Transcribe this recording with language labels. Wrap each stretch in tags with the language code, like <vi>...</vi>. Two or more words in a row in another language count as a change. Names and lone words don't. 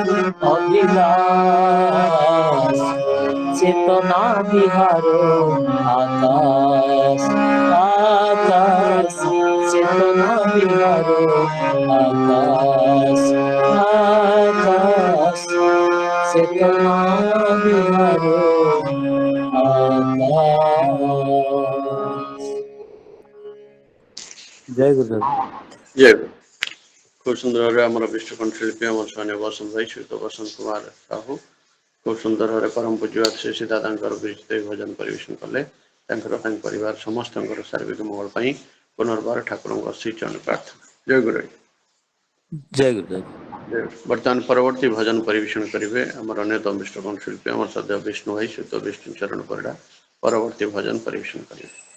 <bn>অভিলাষ, চেতনা বিহার আকাশ আকাশ, চেতনা বিহার আকাশ আকাশ, চেতনা বিহার আকাশ। জয় গুরুদেব। জয় গুরু। খুব সুন্দর ভাবে</bn> <or>ଆମର ବିଷ୍ଟ କଣ୍ଠଶିଳ୍ପୀ ଆମର ସ୍ୱାମୀ ବସନ୍ତ ଭାଇ ଶ୍ରୀଯୁକ୍ତ ବସନ୍ତ କୁମାର ସାହୁ</or> <bn>খুব সুন্দর ভাবে পরম</bn> <or>ପୂଜ୍ୟ ଶ୍ରୀ ଦାଦାଙ୍କର ବିରଚିତ ଭଜନ ପରିବେଷଣ କଲେ। ତାଙ୍କର ତାଙ୍କ ପରିବାର ସମସ୍ତଙ୍କର ସାର୍ବିକ ମଙ୍ଗଳ ପାଇଁ ପୁନର୍ବାର ଠାକୁରଙ୍କ ଶ୍ରୀଚରଣ ପ୍ରାର୍ଥନା। ଜୟ ଗୁରୁ। ଜୟ ଗୁରୁଦେବ। ବର୍ତ୍ତମାନ ପରବର୍ତ୍ତୀ ଭଜନ ପରିବେଷଣ କରିବେ ଆମର ଅନ୍ୟତମ ବିଷ୍ଟ କଣ୍ଠଶିଳ୍ପୀ ଆମର ସଦ୍ୟ ବିଷ୍ଣୁ ଭାଇ ଶ୍ରୀଯୁକ୍ତ ବିଷ୍ଣୁ ଚରଣ ପରିଡ଼ା ପରବର୍ତ୍ତୀ ଭଜନ ପରିବେଷଣ କରିବେ।</or>